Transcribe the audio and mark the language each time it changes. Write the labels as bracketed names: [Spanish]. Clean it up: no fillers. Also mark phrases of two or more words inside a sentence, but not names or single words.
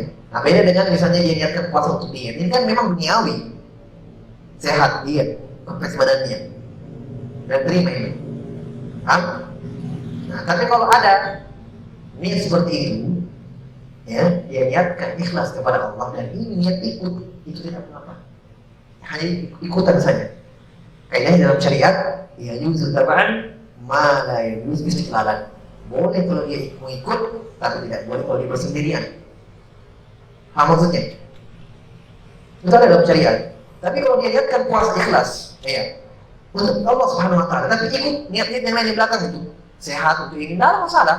[Indonesian] Nah, beda dengan misalnya dia niatkan puasa untuk diet. Ini kan memang duniawi, sehat diet, kompleks badannya, dan terima ini. Nah, tapi kalau ada niat seperti itu, ya, dia niatkan ikhlas kepada Allah dan ini niat ikut, itu tidak apa-apa. Hanya ikutan saja. Kayaknya dalam syariat, ya [Arabic] يجوز تبعا ما لا يجوز استقلالا. [Indonesian] Boleh kalau dia mau ikut, tapi tidak boleh kalau dia bersendirian. Maksudnya? Itu ada dalam syariat. Tapi kalau dia niatkan puasa ikhlas, ya, untuk Allah [Arabic] سبحانه وتعالى, [Indonesian] tapi ikut niat-niat yang lain di belakang itu, sehat untuk ini, tidak ada masalah.